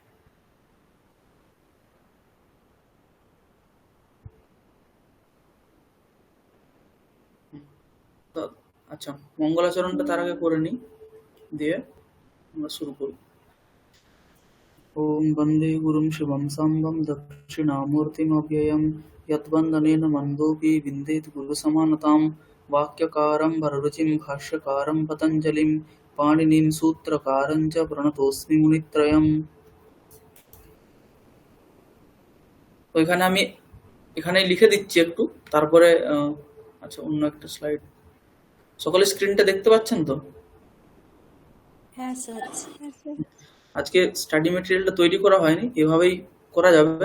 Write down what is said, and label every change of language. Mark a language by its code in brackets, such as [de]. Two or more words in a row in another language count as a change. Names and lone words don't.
[bn] আচ্ছা, মঙ্গলাচরণটা তার আগে করে নিই, দিয়ে আমরা শুরু করি। [sa] ওম বন্দে গুরুম শিবম সাম্বম দক্ষিণামূর্তিমব্যয়ম যদ্বন্দনেন মন্দোপি বিন্দেত গুরুসমানতাম वाक्यकारं वररुचिं भाष्यकारं पतञ्जलिं पाणिनिं सूत्रकारं च प्रणतोऽस्मि मुनित्रयम्। [bn] তো এখানে লিখে দিচ্ছি একটু, তারপরে আচ্ছা অন্য একটা স্লাইড। সকলে স্ক্রিনটা দেখতে পাচ্ছেন তো? হ্যাঁ স্যার। আজকে [en] study material [bn] তৈরি করা হয়নি, এভাবেই করা যাবে।